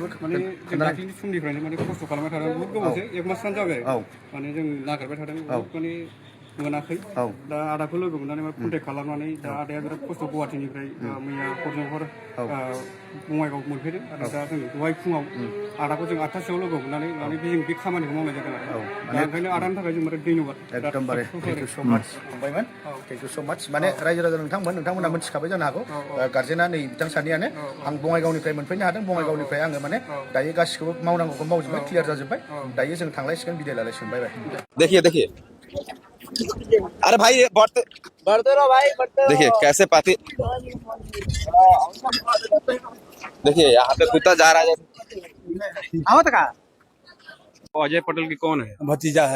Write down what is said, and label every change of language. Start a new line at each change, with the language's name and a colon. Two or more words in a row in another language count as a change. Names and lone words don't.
Bodo: माने जों दाख्लैनि समनिफ्रायनो माने खस्थ' खालामबाय थादों बहुद गोबावसै 1 मासआनो जाबाय माने जों नागिरबाय थादों माने मोनाखै दा आदाखौ लोगो मोननानै कन्टेक्ट खालामनानै दा आदाया बिराद खस्थ' गुवाहाटिनिफ्राय मैया हरजों हर बङाइगाव मोनफैदों आरो दा जों दहाय फुङाव आदाखौ जों 8थासोआव लोगो मोननानै माने बे खामानिखौ मावनाय जादों आरो दा ओंखायनो आदानि थाखाय जों बिराद धन्यबाद एकदमबारे
English: thank you so much
Bodo: फंबायमोन
English: thank you so much
Bodo: माने रायजो राजा नोंथांमोना मिथिखाबाय जानो हागौ गार्जेना नै बिथां सानैयानो आं बङाइगावनिफ्राय मोनफैनो हादों बङाइगावनिफ्राय आङो माने दायो गासिखौबो मावनांगौखौ मावजोब्बाय क्लियार जाजोब्बाय दायो जों थांलायसिगोन बिदाय लालायसिगोन बाय
Hindi: देखिए अरे भाई बढ़ते रहो भाई देखिए कैसे पाती देखिए यहाँ पे कुत्ता जा रहा है अजय पटेल की कौन है? भतीजा है